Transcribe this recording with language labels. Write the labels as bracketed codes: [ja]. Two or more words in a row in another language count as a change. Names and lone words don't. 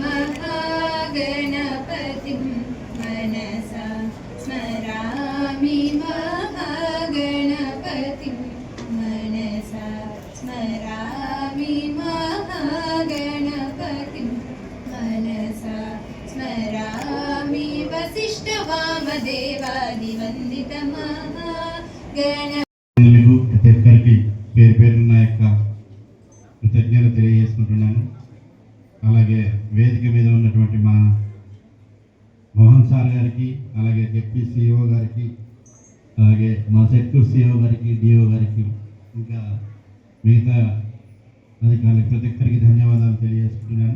[sa] महागणपतिं मनसा स्मरामि महागणपतिं मनसा स्मरामि महागणपतिं मनसा स्मरामि वसिष्ठवामदेवादिवन्दित महागण [te] పేరు పేరున్న యొక్క కృతజ్ఞతలు తెలియజేసుకుంటున్నాను. అలాగే వేదిక మీద ఉన్నటువంటి మా మోహన్ సార్ గారికి, అలాగే డిప్యూటీ సిఇఓ గారికి, అలాగే మా సెక్యూర్ సిఇఓ గారికి, డిఓ గారికి, ఇంకా మిగతా అధికారులకు ప్రతి ఒక్కరికి ధన్యవాదాలు తెలియజేసుకుంటున్నాను.